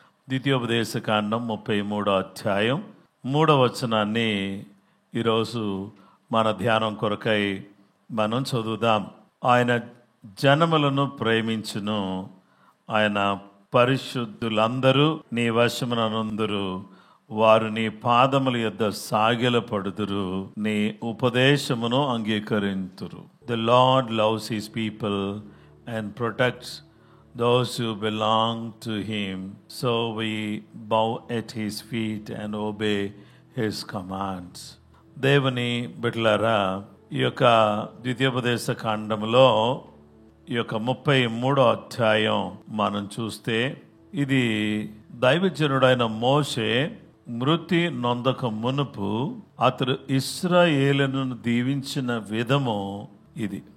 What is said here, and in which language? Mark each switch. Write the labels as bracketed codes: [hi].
[te] ద్వితీయోపదేశ కాండం 33వ అధ్యాయం 3వ వచనాన్ని ఈరోజు మన ధ్యానం కొరకై మనం చదువుదాం. ఆయన జనములను ప్రేమించును, ఆయన పరిశుద్ధులందరూ నీ వశమునందురు, వారు నీ పాదముల యొద్ద సాగిలపడుదురు, నీ ఉపదేశమును అంగీకరింతురు. [en] The Lord loves his people and protects those who belong to him. So we bow at his feet and obey his commands. [te] దేవుని బిడ్డలారా, ఈ యొక్క ద్వితీయోపదేశ కాండములో ఈ యొక్క 33వ అధ్యాయం మనం చూస్తే ఇది దైవజనుడైన మోషే మృతి నొందక మునుపు అతడు ఇశ్రాయేలును దీవించిన విధము ఇది.